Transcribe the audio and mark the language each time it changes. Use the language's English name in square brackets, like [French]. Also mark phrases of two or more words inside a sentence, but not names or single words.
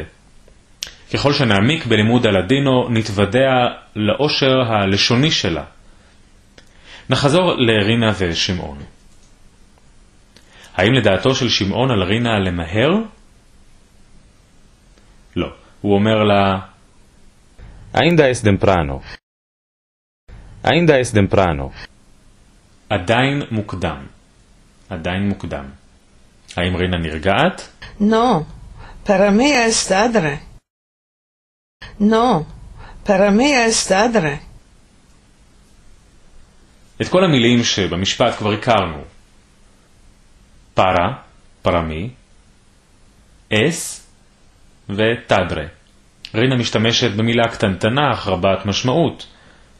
[Hebrew] ככל שנעמיק בלימוד הלדינו נתוודע לאושר הלשוני שלה. נחזור לרינה ושמעון. האם לדעתו של שמעון על רינה למהר? לא. הוא אומר לה [Ladino] Ainda es temprano. Ainda es temprano. [Hebrew] עדיין מוקדם. עדיין מוקדם. האם רינה נרגעת? [Ladino] No, para mí es tarde. No, para mí es tarde. [Hebrew] את כל המילים שבמשפט כבר הכרנו. [Ladino] para, para mí, es tarde. [Hebrew] רינה משתמשת במילה קטנטנה אך רבת משמעות.